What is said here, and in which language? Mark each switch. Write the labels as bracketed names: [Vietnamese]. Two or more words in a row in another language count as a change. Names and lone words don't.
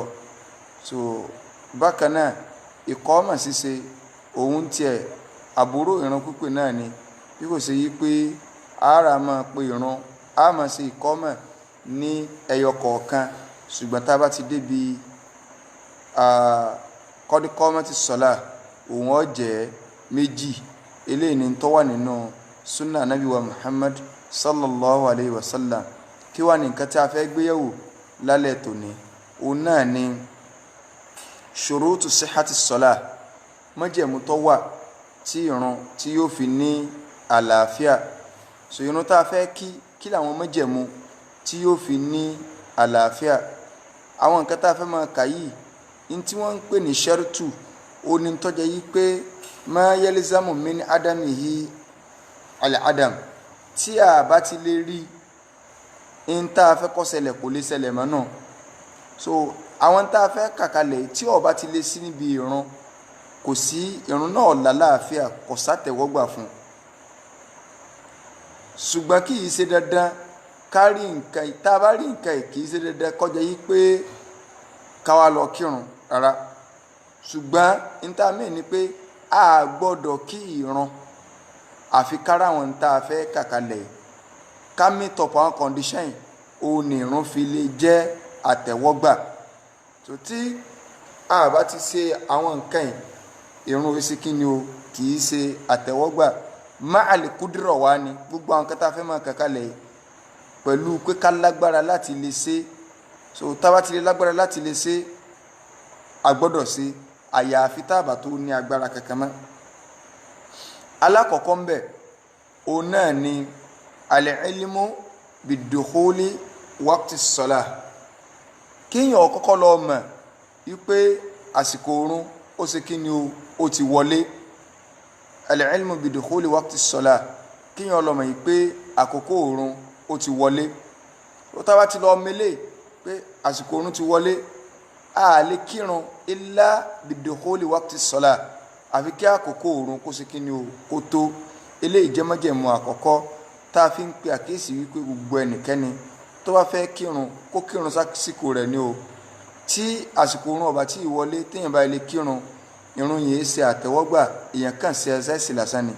[Yoruba] So bákan náà ìkọ́mà ṣíṣe òun tiẹ̀ àbúrò ìrun pípè náà ni, bí kò ṣe yí pé ara máa pe ìrun, a máa ṣe ìkọ́mà ní ẹyọ kọ̀ọ̀kan, ṣùgbọ́n tá a bá ti débi kọ́díkọ́mọ́ ti sọ́lá, òun ó jẹ́ méjì. Eléyìí ni tó wà nínú [Arabic] سنة نبي [Yoruba] wa Muhammad [Arabic] صلى الله عليه وسلم. [Yoruba] Kí wá ní nǹkan tí a fẹ́ gbéyẹ̀wò lálẹ́ tòní? Òun náà ni [Arabic] شروط صحة الصلاة, [Yoruba] májẹ̀mú tó wà tí ìrun tí yóò fi ní àlàáfíà. So ìrun tá a fẹ́ kí làwọn májẹ̀mú tí yóò fi ní àlàáfíà? Àwọn nǹkan tá a fẹ́ máa kà yìí ní tí wọ́n ń pè ní ṣẹ́rùtù, ó ní tọ́jẹ́ yí pé [Arabic] ما يلزم من عدمه العدم. [Yoruba] Tí a bá ti lè rí in tá a fẹ́ kó ṣẹlẹ̀ kò lè ṣẹlẹ̀ mọ́ náà. So àwọn tá a fẹ́ kàkalẹ̀ tí ó bá ti lè sí níbi ìrun, kò sí ìrun náà lálàáfíà, kò sátẹ̀wọ́gbà fún. Ṣùgbọ́n kì í ṣe dandan ká rí nǹkan, tá a bá rí nǹkan kì í ṣe dandan kọjá yí pé ká wá lọ kírun rárá. Ṣùgbọ́n níta mí ni pé a gbọ́dọ̀ kí ìrun àfi kára àwọn tá a fẹ́ kàkalẹ̀ ká [English] meet up [Yoruba] àwọn condition, òun ni ìrun fi lè jẹ́ àtẹ̀wọ́gbà. So tí a bá ti ṣe àwọn nǹkan yìí, ìrun fi sí kí ni o, kì í ṣe àtẹ̀wọ́gbà. [Arabic] مع القدرة [Yoruba] wa ni gbogbo àwọn kan tá a fẹ́ máa kàkalẹ̀ pẹ̀lú pé ká lágbára láti lè ṣe. So tá bá ti lè lágbára láti lè ṣe, a gbọ́dọ̀ ṣe, àyàfi tá bá tó ní agbára kankan mọ́. Alákọ̀ọ́kọ́ ń bẹ, òun náà ni [Arabic] العلم بدخول وقت الصلاة. [Yoruba] Kéèyàn kọ́kọ́ lọ mọ̀ wípé àsìkò oorun ó ṣe kí ni o, ó ti wọlé. [Arabic] العلم بدخول وقت الصلاة, [Yoruba] kéèyàn lọ mọ̀ wípé àkókò oorun ó ti wọlé. Ó tá bá ti lọ mẹ́lẹ̀ pé àsìkò oorun ti wọlé, a lè kírun [Arabic] إلا بدخول وقت الصلاة, [Yoruba] àfi kí àkókò oorun kó ṣe kí ni o, kó tó. Eléyìí jẹ́ májẹ̀mú àkọ́kọ́ tá a fi ń pe àkíyèsí wípé gbogbo ẹnikẹ́ni tó bá fẹ́ kírun kó kírun sásìkò rẹ̀ ni o tí àsìkò òun ọba tí ìwọlé téèyàn bá ilé kírun irun yìí ṣe àtẹ́wọ́gbà èèyàn kàn ṣe ẹsẹ̀sì lásán ni.